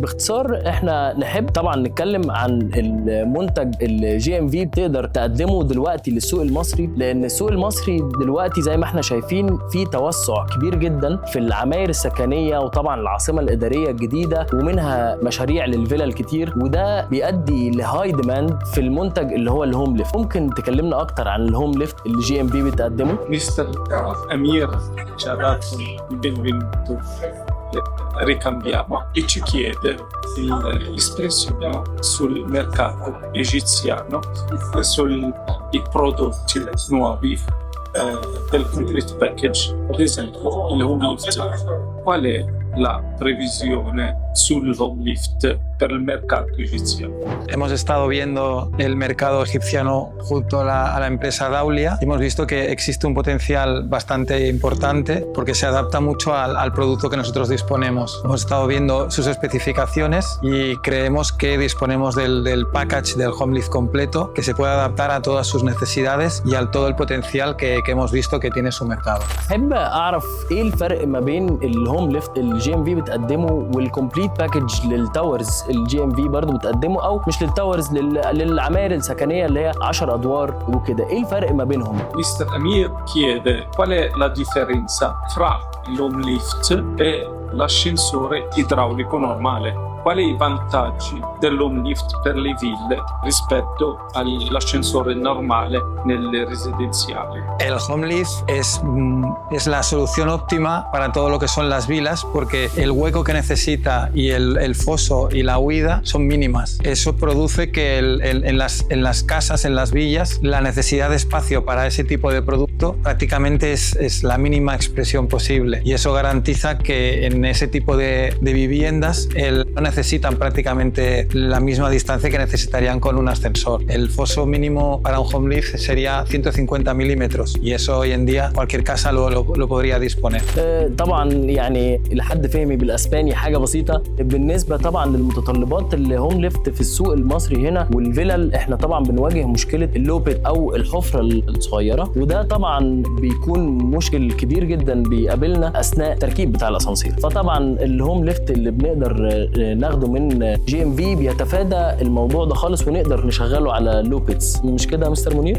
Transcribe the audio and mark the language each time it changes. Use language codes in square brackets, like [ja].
[ar] باختصار احنا نحب طبعا نتكلم عن المنتج الجي ام في بتقدر تقدمه دلوقتي للسوق المصري، لان السوق المصري دلوقتي زي ما احنا شايفين في توسع كبير جدا في العماير السكنيه وطبعا العاصمه الاداريه الجديده ومنها مشاريع للفيلا الكتير، وده بيؤدي لهاي ديماند في المنتج اللي هو الهوم ليفت. ممكن تكلمنا اكتر عن الهوم ليفت اللي جي ام في بتقدمه؟ [it] Mister Amir, ci ha dato il benvenuto. Ricambiamo e ci chiede l'espressione sul mercato egiziano sui prodotti nuovi del complete package. Ad esempio il home lift. Qual è la previsione sul home lift per [es] el mercado egipcio? Hemos estado viendo el mercado egipciano junto a la empresa Daulia y hemos visto que existe un potencial bastante importante porque se adapta mucho al producto que nosotros disponemos. Hemos estado viendo sus especificaciones y creemos que disponemos del package del home lift completo que se puede adaptar a todas sus necesidades y a todo el potencial que hemos visto que tiene su mercado. [ar] احب اعرف ايه الفرق ما بين الهوم ليفت الجي ام في بتقدمه والكومبليت باكج للتاورز الجي ام في برضه بتقدمه، او مش للتاورز للعماير السكنيه اللي هي 10 ادوار وكده. ايه الفرق ما بينهم؟ [it] Mister Amir chiede qual è la differenza fra l'home lift e l'ascensore idraulico normale. Quali i vantaggi dell'home lift per le ville rispetto all'ascensore normale nelle residenziali? [es] El home lift es la solución óptima para todo lo que son las vilas porque el hueco que necesita y el foso y la huida son mínimas. Eso produce que en las casas, en las villas, la necesidad de espacio para ese tipo de producto prácticamente es la mínima expresión posible, y eso garantiza que en ese tipo de viviendas no necesitan prácticamente la misma distancia que necesitarían con un ascensor. El foso mínimo para un home lift sería 150 milímetros y eso hoy en día cualquier casa lo podría disponer. [ar] طبعا يعني لحد فهمي بالاسباني حاجه بسيطه. بالنسبه طبعا للمتطلبات الهوم ليفت في السوق المصري هنا والفيلل، احنا طبعا بنواجه مشكله اللوبت او الحفره الصغيره، وده طبعا بيكون مشكل كبير جدا بيقابلنا اثناء التركيب بتاع الاسانسير. فطبعا الهوم ليفت اللي بنقدر ناخده من جي ام في بيتفادى الموضوع ده خالص ونقدر نشغله على لوبتس. مش كده يا مستر منير؟